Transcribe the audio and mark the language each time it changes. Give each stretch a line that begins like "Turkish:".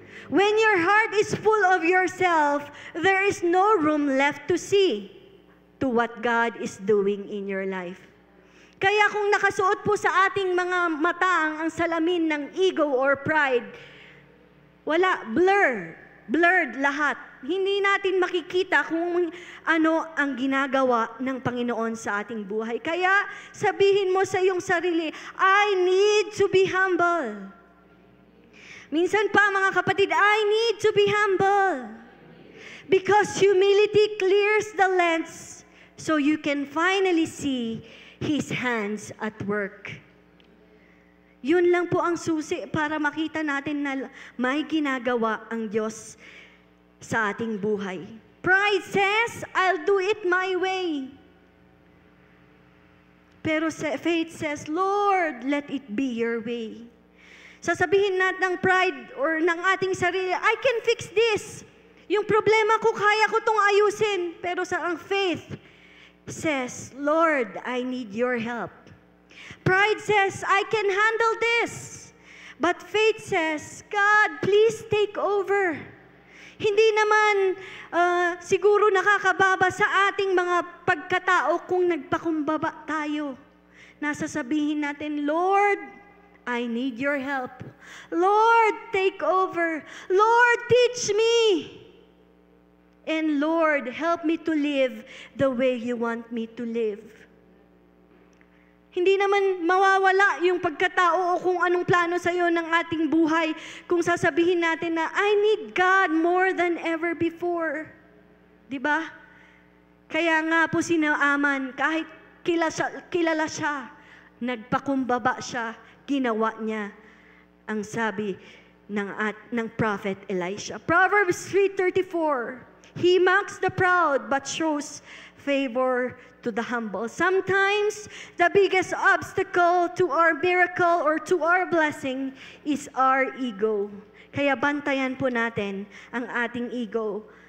English: When your heart is full of yourself, there is no room left to see to what God is doing in your life.
Filipino: Kaya kung nakasuot po sa ating mga mata ang salamin ng ego or pride, wala, blurred lahat. Hindi natin makikita kung ano ang ginagawa ng Panginoon sa ating buhay. Kaya sabihin mo sa iyong sarili,
English: I need to be humble.
Filipino: Minsan pa mga kapatid,
English: I need to be humble. Because humility clears the lens so you can finally see His hands at work.
Filipino: Yun lang po ang susi para makita natin na may ginagawa ang Diyos sa ating buhay.
English: Pride says, I'll do it my way. Pero faith says, Lord, let it be your way.
Filipino: Sasabihin natin ng pride or ng ating sarili,
English: I can fix this.
Filipino: Yung problema ko, kaya ko itong ayusin. Pero ang
English: faith says, Lord, I need your help. Pride says, I can handle this. But faith says, God, please take over.
Filipino: Hindi naman siguro nakakababa sa ating mga pagkatao kung nagpakumbaba tayo. Nasasabihin natin,
English: Lord, I need your help. Lord, take over. Lord, teach me. And Lord, help me to live the way you want me to live.
Filipino: Hindi naman mawawala yung pagkatao o kung anong plano sa iyo ng ating buhay kung sasabihin natin na,
English: I need God more than ever before.
Filipino: Diba? Kaya nga po si Naaman, kahit kilala siya, nagpakumbaba siya, ginawa niya ang sabi ng prophet Elisha.
English: Proverbs 3:34. He mocks the proud but shows favor to the humble. Sometimes the biggest obstacle to our miracle or to our blessing is our ego.
Filipino: Kaya bantayan po natin ang ating ego.